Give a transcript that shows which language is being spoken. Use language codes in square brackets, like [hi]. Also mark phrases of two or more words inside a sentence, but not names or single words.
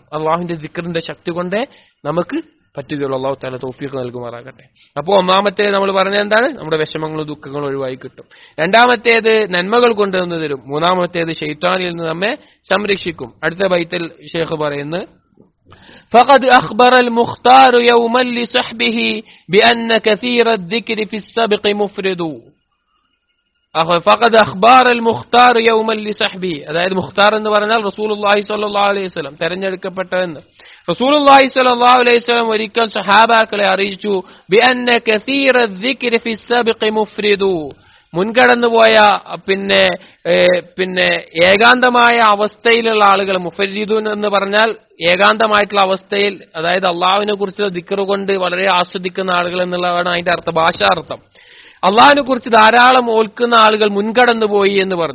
[ml] അള്ളാഹുവിന്റെ ദിക്റിന്റെ ശക്തി കൊണ്ടേ നമുക്ക് പറ്റുകയുള്ളൂ. അള്ളാഹു തആല തൗഫീഖ് നൽകുമാറാകട്ടെ. അപ്പോൾ ഒന്നാമത്തേത് നമ്മൾ പറഞ്ഞ എന്താണ്? നമ്മുടെ വിഷമങ്ങളും ദുഃഖങ്ങളും ഒഴിവായി കിട്ടും. രണ്ടാമത്തേത് നന്മകൾ കൊണ്ടുവന്നു തരും. മൂന്നാമത്തേത് ശൈത്താനിൽ നിന്ന് നമ്മെ സംരക്ഷിക്കും. അടുത്ത ബൈത്തിൽ ഷേഖ് പറയുന്നു, [ar] فقد أخبر المختار يوما لصحبه بأن كثير الذكر في السبق مفرد. فقد أخبر المختار يوما لصحبه. [ml] അതായത് മുഖ്താർ എന്ന് പറഞ്ഞാൽ [ar] رسول الله صلى الله عليه وسلم, [ml] തെരഞ്ഞെടുക്കപ്പെട്ടവെന്ന്. [ar] رسول الله صلى الله عليه وسلم [ml] ഒരിക്കൽ സഹാബാക്കളെ അറിയിച്ചു, [ar] بأن كثير الذكر في السبق مفرد. [ml] മുൻകടന്നുപോയ പിന്നെ ഏകാന്തമായ അവസ്ഥയിലുള്ള ആളുകൾ, മുഫരിദൂൻ എന്ന് പറഞ്ഞാൽ ഏകാന്തമായിട്ടുള്ള അവസ്ഥയിൽ, അതായത് അള്ളാഹുവിനെ കുറിച്ചുള്ള ദിക്ർ കൊണ്ട് വളരെ ആസ്വദിക്കുന്ന ആളുകൾ എന്നുള്ളതാണ് അതിന്റെ അർത്ഥം, ഭാഷാർത്ഥം. അള്ളാഹുവിനെ കുറിച്ച് ധാരാളം ഓൽക്കുന്ന ആളുകൾ മുൻകടന്നുപോയി എന്ന് പറഞ്ഞു.